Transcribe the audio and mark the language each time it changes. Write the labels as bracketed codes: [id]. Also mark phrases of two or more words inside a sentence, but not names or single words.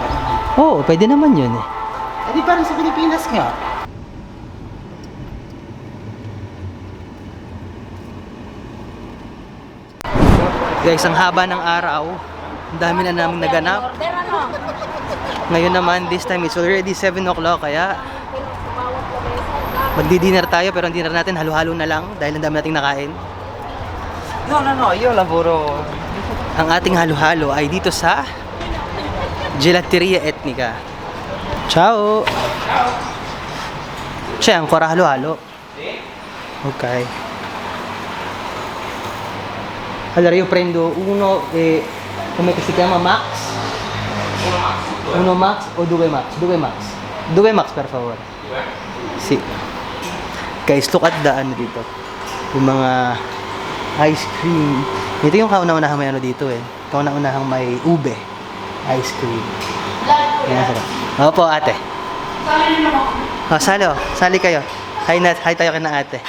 [tl] Oo, pwede naman yun eh. Eh di parang sa Pilipinas nga. Guys, ang haba ng araw. Ang dami na namin naganap. Ngayon naman, [en] this time it's already 7 o'clock, [tl] kaya magdi-dinner tayo, pero ang dinner natin halo-halo na lang dahil ang dami nating nakain. [it] No, io lavoro. [tl] Ang ating halo-halo ay dito sa Gelateria Etnica. [it] Ciao! C'è ancora halo-halo? Ok. Allora io prendo uno e come si chiama Max? Uno Max o due Max? Due Max. Due Max per favore. Sì. [en] Guys, look at the [tl] ano dito. Yung mga [en] ice cream. [tl] Ito yung kauna-unahang may ano dito eh. Kauna-unahang may ube. [en] Ice cream. [tl] Yan, sarap. Opo, ate. Oh, salo. Sali kayo. Hi tayo kay na ate.